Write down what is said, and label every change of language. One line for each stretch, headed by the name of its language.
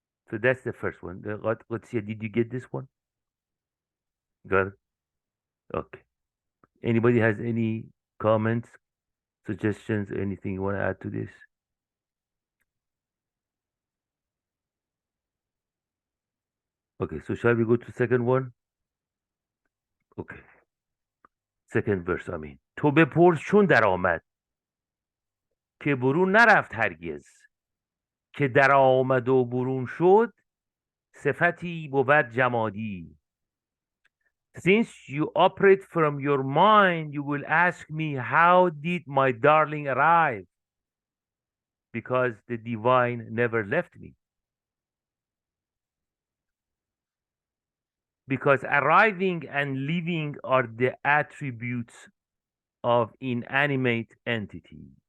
English: So that's the first one. Let's see. Did you get this one? Got it? Okay. Anybody has any comments, suggestions, anything you want to add to this? Okay, so shall we go to second one? Okay. Second verse, I mean.
Persian: تو بپرس چون در آمد که برون نرفت هرگز، که در آمد و برون شد صفتی بود جمادی.
English: Since you operate from your mind, you will ask me, how did my darling arrive? Because the divine never left me. Because arriving and leaving are the attributes of inanimate entity.